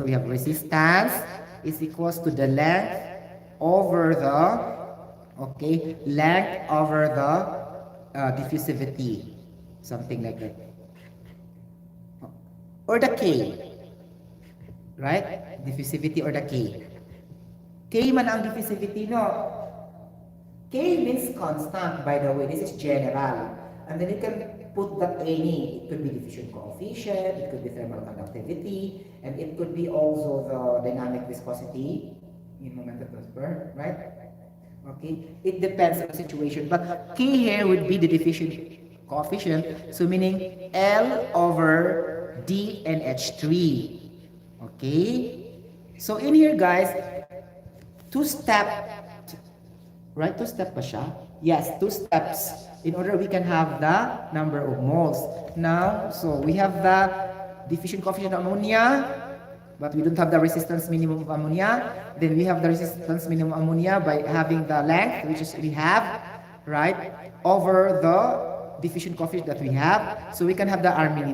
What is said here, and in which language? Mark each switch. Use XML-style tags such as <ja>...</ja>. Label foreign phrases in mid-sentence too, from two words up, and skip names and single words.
<en>We have resistance is equals to the length over the, okay, length over the diffusivity. Something like that. Or the K, right? Diffusivity or the K.</en> <tl>K man ang diffusivity, no?</tl> <en>K means constant, by the way. This is general. And then you can put that any. It could be diffusion coefficient, it could be thermal conductivity, and it could be also the dynamic viscosity in moment of transfer, right? Okay? It depends on the situation. But K here would be the diffusion coefficient, so meaning L over D and H3. Okay? So in here guys, two-step, right?</en> <tl>Two-step pa siya?</tl> <en>Yes, two steps in order we can have the number of moles. Now, so we have the diffusion coefficient of ammonia, but we don't have the resistance minimum of ammonia. Then we have the resistance minimum of ammonia by having the length, which is we have, right, over the diffusion coefficient that we have, so we can have the R minimum.</en>